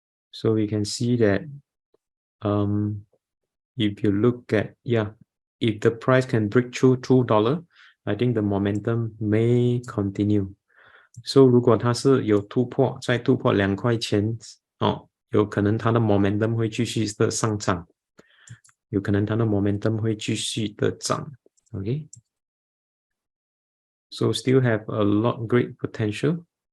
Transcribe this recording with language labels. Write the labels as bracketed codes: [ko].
[en] So we can see that if you look at, if the price can break through $2, I think the momentum may continue. So [zh] 如果它是有突破，再突破2块钱有可能它的 momentum 会继续的上涨，有可能它的 momentum 会继续的涨。 [en] Okay, so still have a lot great potential.